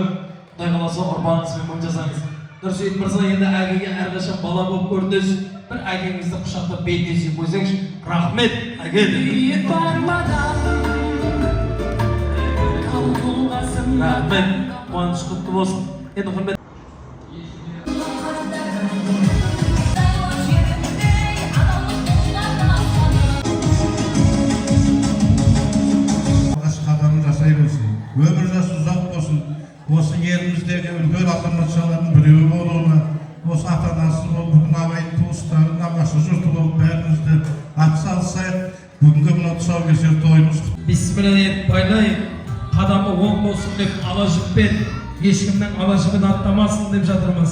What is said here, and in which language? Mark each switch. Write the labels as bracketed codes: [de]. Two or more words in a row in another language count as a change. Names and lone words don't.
[kk] Құдай қаласа ұрпағыңызбен мың жасаңыз. Нұрсейіт мырза, енді әкеге әрқашан бала болып көрінесіз. Бір әкеңізді құшақтап бетіне қойсаңызшы. Рахмет, әке. Рахмет, қуаныш құтты болсын. Енді құрмет. [ky] Ömür jası uzak olsun. [kk] Осы еліміздегі үлкен азаматшалардың біреуі болуына, осы ата-анасы болып, бүгін ағайын туыстары, нағашы жұрты болып бәрімізді атсалысайық. Бүгінгі мына тұсаукесер тойымыз. Бисмилlah деп байлайық. Қадамы оң болсын деп ала жіппен, ешкімнің ала жібін аттамасын деп жатырмыз.